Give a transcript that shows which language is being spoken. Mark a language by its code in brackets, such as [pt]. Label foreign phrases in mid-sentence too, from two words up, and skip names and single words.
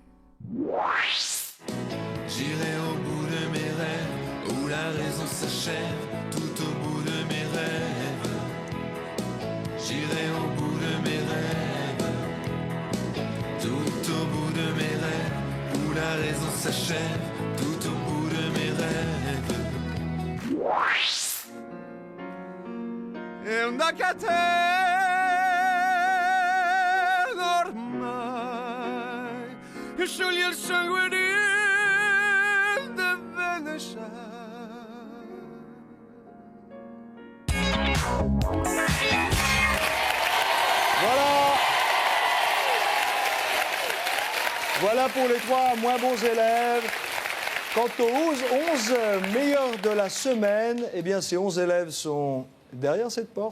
[fr] j'irai au bout de mes rêves où la raison s'achève. Tout au bout de mes rêves, j'irai au bout de mes rêves. Tout au bout de mes rêves, où la raison s'achève. Tout au bout de mes rêves. [it] E una catena ormai scioglie il sangue di Venezia. [fr] Voilà pour les 3 moins bons élèves. Quant aux 11 meilleurs de la semaine, eh bien ces 11 élèves sont derrière cette porte.